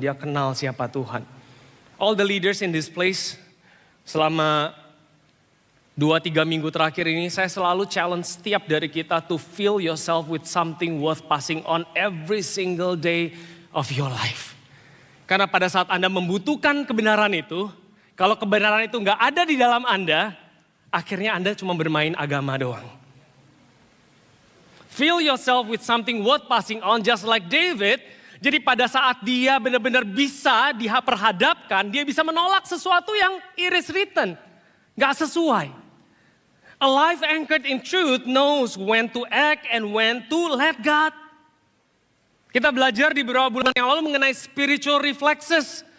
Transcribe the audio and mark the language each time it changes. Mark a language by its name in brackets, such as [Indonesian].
[Indonesian] Dia kenal siapa Tuhan. [English] All the leaders in this place, [Indonesian] selama 2-3 minggu terakhir ini saya selalu challenge setiap dari kita [English] to fill yourself with something worth passing on every single day of your life. [Indonesian] Karena pada saat Anda membutuhkan kebenaran itu, kalau kebenaran itu nggak ada di dalam Anda, akhirnya Anda cuma bermain agama doang. [English] Fill yourself with something worth passing on just like David. [Indonesian] Jadi pada saat dia benar-benar bisa diperhadapkan, dia bisa menolak sesuatu yang [English] it is written. [Indonesian] Nggak sesuai. [English] A life anchored in truth knows when to act and when to let God. [Indonesian] Kita belajar di beberapa bulan yang lalu mengenai [English] spiritual reflexes.